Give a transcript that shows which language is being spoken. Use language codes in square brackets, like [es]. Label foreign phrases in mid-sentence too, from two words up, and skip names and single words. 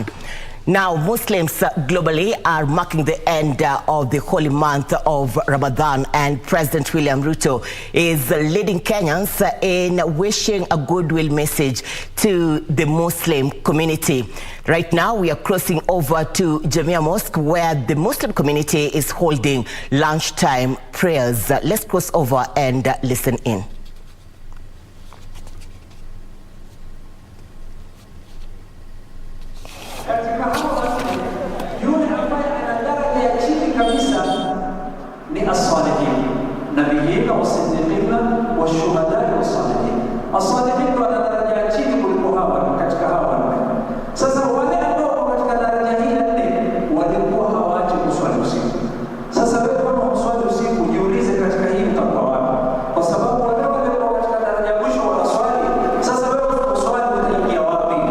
[en] Now, Muslims globally are marking the end of the holy month of Ramadan, and President William Ruto is leading Kenyans in wishing a goodwill message to the Muslim community. Right now, we are crossing over to Jamia Mosque, where the Muslim community is holding lunchtime prayers. Let's cross over and listen in. [ar] نبيين والصديقين والشهداء والصالحين. [sw] الصالحين wana daraja ya chini kuliko hawa katika hawa. Sasa wale ambao katika daraja hii ya nne walikuwa hawaachi kuswali usiku. Sasa wewe kama unaswali usiku, jiulize katika hii utakuwa wapi? Kwa sababu wale walikuwa katika daraja ya mwisho wanaswali. Sasa wewe unaswali utaingia wapi?